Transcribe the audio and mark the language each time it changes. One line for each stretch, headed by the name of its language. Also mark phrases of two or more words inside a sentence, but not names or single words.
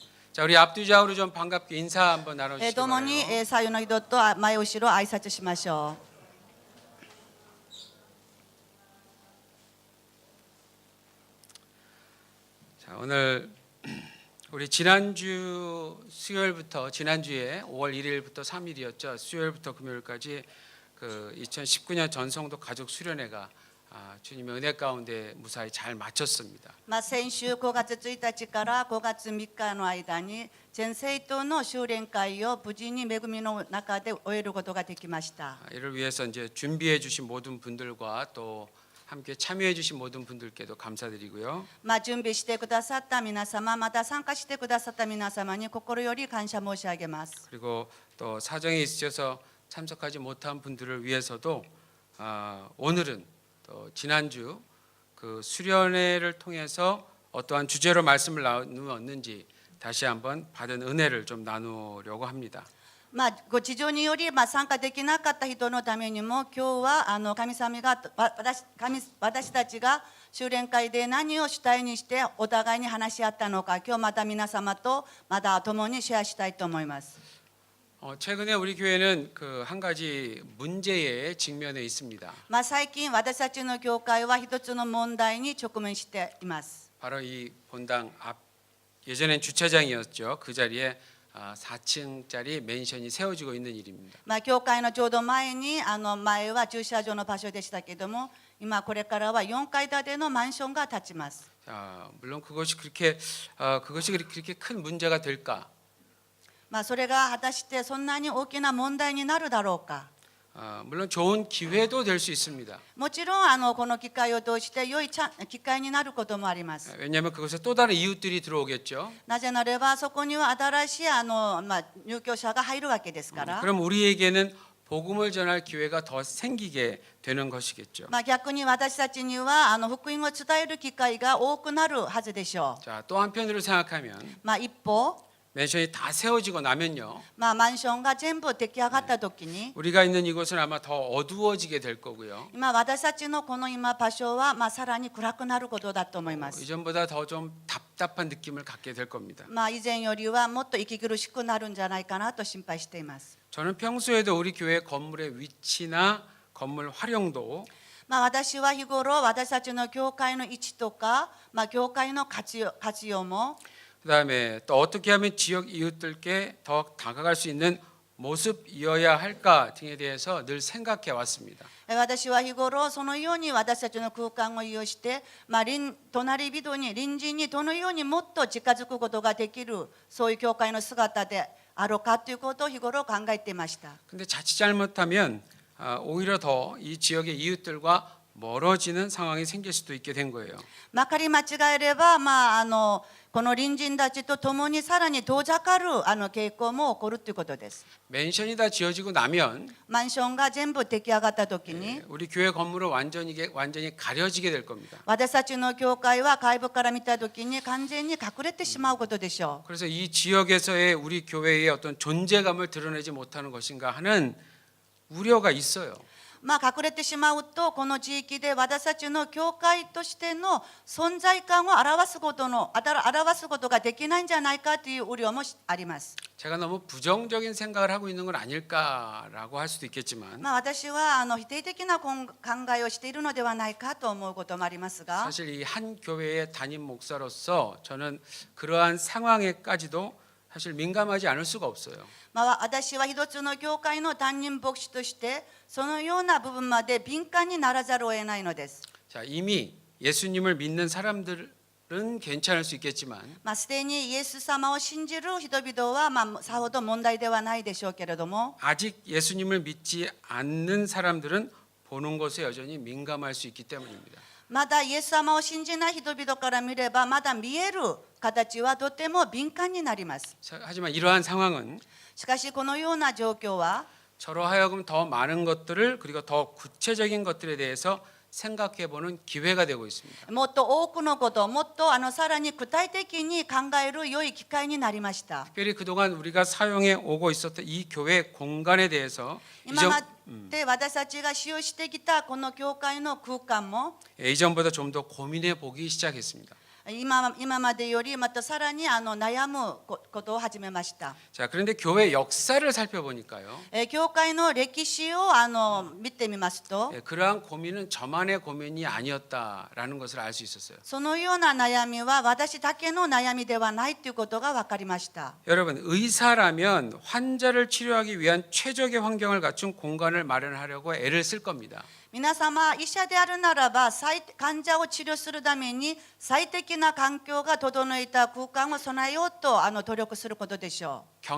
Korean: 자, 우리 앞뒤좌우로 좀 반갑게 인사 한번 나눠주시기
Japanese: 共に
Korean: 바라요.
Japanese: 左右の人と前後ろ挨拶しましょ
Korean: 자, 오늘 우리 지난주 수요일부터 지난주에 5월 1일부터 3일이었죠. 수요일부터 금요일까지 그 2019년 전성도 가족 수련회가 주님의 은혜 가운데 무사히 잘 마쳤습니다. う。
Japanese: 先週5月1日から5月3日の間に全生徒の修練会を無事に恵みの中で終えることができました。
Korean: 이를 위해서 이제 준비해 주신 모든 분들과 또 함께 참여해 주신 모든 분들께도 감사드리고요.
Japanese: 準備してくださった皆様、また参加してくださった皆様に心より感謝申し上げます。
Korean: 그리고 또 사정이 있으셔서 참석하지 못한 분들을 위해서도 오늘은 또 지난주 그 수련회를 통해서 어떠한 주제로 말씀을 나누었는지 다시 한번 받은 은혜를 좀 나누려고 합니다.
Japanese: ご事情により参加できなかった人のためにも、今日は神様が私たちが修練会で何を主体にしてお互いに話し合ったのか、今日また皆様とまた共にシェアしたいと思います。
Korean: 최근에 우리 교회는 그 한 가지 문제에 직면해 있습니다.
Japanese: 最近私たちの教会は一つの問題に直面しています。
Korean: 바로 이 본당 앞 예전엔 주차장이었죠. 그 자리에 4층짜리 맨션이 세워지고 있는 일입니다.
Japanese: 教会のちょうど前に前は駐車場の場所でしたけども、今これからは4階建てのマンションが建ちます。
Korean: 물론 그것이 그렇게 큰 문제가 될까?
Japanese: それが果たしてそんなに大きな問題になるだろうか。
Korean: 물론 좋은 기회도 될 수 있습니다.
Japanese: もちろんこの機会を通して良い機会になることもあります。
Korean: 왜냐하면 그것에 또 다른 이웃들이 들어오겠죠.
Japanese: なぜならばそこには新しい入居者が入るわけですから。
Korean: 그럼 우리에게는 복음을 전할 기회가 더 생기게 되는 것이겠죠.
Japanese: 逆に私たちには福音を伝える機会が多くなるはずでしょう。
Korean: 자, 또 한편으로 생각하면
Japanese: 一方、
Korean: 맨션이 다 세워지고 나면요.
Japanese: マンションが全部出来上がった時に、
Korean: 우리가 있는 이곳은 아마 더 어두워지게 될 거고요.
Japanese: 今私たちのこの場所はさらに暗くなることだと思います。
Korean: 이전보다 더 좀 답답한 느낌을 갖게 될 겁니다.
Japanese: 以前よりはもっと息苦しくなるんじゃないかなと心配しています。
Korean: 저는 평소에도 우리 교회 건물의 위치나 건물 활용도
Japanese: 私は日頃私たちの教会の位置とか、教会の活用も、
Korean: 그다음에 또 어떻게 하면 지역 이웃들께 더 다가갈 수 있는 모습이어야 할까 등에 대해서 늘 생각해 왔습니다.
Japanese: 私は日頃そのように私たちの空間を利用して、隣人に隣人にどのようにもっと近づくことができる、そういう教会の姿であろうかということを日頃考えていました。
Korean: 근데 자칫 잘못하면 오히려 더 이 지역의 이웃들과 멀어지는 상황이 생길 수도 있게 된 거예요.
Japanese: 仮間違えれば、この隣人たちと共にさらに遠ざかる傾向も起こるということです。
Korean: 맨션이 다 지어지고 나면
Japanese: マンションが全部出来上がった時に、
Korean: 우리 교회 건물은 완전히 가려지게 될 겁니다.
Japanese: 私たちの教会は外部から見た時に完全に隠れてしまうことでしょう。
Korean: 그래서 이 지역에서의 우리 교회의 어떤 존재감을 드러내지 못하는 것인가 하는 우려가 있어요.
Japanese: 隠れてしまうと、この地域で私たちの教会としての存在感を表すことができないんじゃないかという憂慮もあります。
Korean: 제가 너무 부정적인 생각을 하고 있는 건 아닐까라고 할 수도 있겠지만
Japanese: 私は否定的な考えをしているのではないかと思うこともありますが、
Korean: 사실 이 한 교회의 담임 목사로서 저는 그러한 상황에까지도 사실 민감하지 않을 수가 없어요.
Japanese: 私は一つの教会の担任牧師としてそのような部分まで敏感にならざるを得ないのです。
Korean: 자, 이미 예수님을 믿는 사람들은 괜찮을 수 있겠지만
Japanese: すでにイエス様を信じる人々はさほど問題ではないでしょうけれども、
Korean: 아직 예수님을 믿지 않는 사람들은 보는 것에 여전히 민감할 수 있기 때문입니다.
Japanese: まだイエス様を信じない人々から見れば、まだ見える形はとても敏感になります。
Korean: 하지만 이러한 상황은
Japanese: しかしこのような状況は、
Korean: 저로 하여금 더 많은 것들을 그리고 더 구체적인 것들에 대해서 생각해보는 기회가 되고 있습니다.
Japanese: もっと多くのこと、もっとさらに具体的に考える良い機会になりました。
Korean: 특별히 그동안 우리가 사용해 오고 있었던 이 교회 공간에 대해서
Japanese: 今まで私たちが使用してきたこの教会の空間も、
Korean: 이전보다 좀 더 고민해 보기 시작했습니다.
Japanese: 今までよりまたさらに悩むことを始めました。
Korean: 자, 그런데 교회 역사를 살펴보니까요.
Japanese: 教会の歴史を見てみますと、
Korean: 그러한 고민은 저만의 고민이 아니었다라는 것을 알 수 있었어요.
Japanese: そのような悩みは私だけの悩みではないということが分かりました。
Korean: 여러분, 의사라면 환자를 치료하기 위한 최적의 환경을 갖춘 공간을 마련하려고 애를 쓸 겁니다.
Japanese: 皆様、医者であるならば患者を治療するために最適な環境が整えた空間を備えようと努力することでしょう。